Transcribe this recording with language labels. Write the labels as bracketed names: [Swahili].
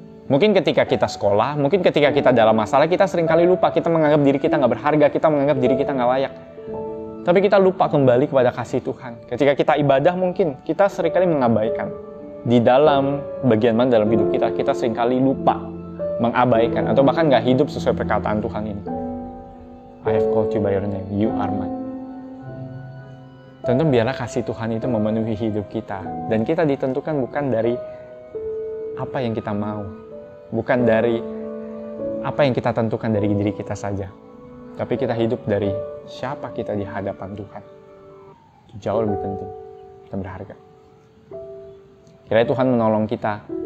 [Indonesian] Mungkin ketika kita sekolah, mungkin ketika kita dalam masalah, kita seringkali lupa, kita menganggap diri kita nggak berharga, kita menganggap diri kita nggak layak. Tapi kita lupa kembali kepada kasih Tuhan. Ketika kita ibadah mungkin, kita seringkali mengabaikan. Di dalam bagian mana dalam hidup kita seringkali lupa, mengabaikan, atau bahkan nggak hidup sesuai perkataan Tuhan ini. [English] I have called you by your name, you are mine. [Indonesian] Tentu biarlah kasih Tuhan itu memenuhi hidup kita. Dan kita ditentukan bukan dari apa yang kita mau, bukan dari apa yang kita tentukan dari diri kita saja, tapi kita hidup dari siapa kita di hadapan Tuhan. Itu jauh lebih penting dan berharga. Kiranya Tuhan menolong kita.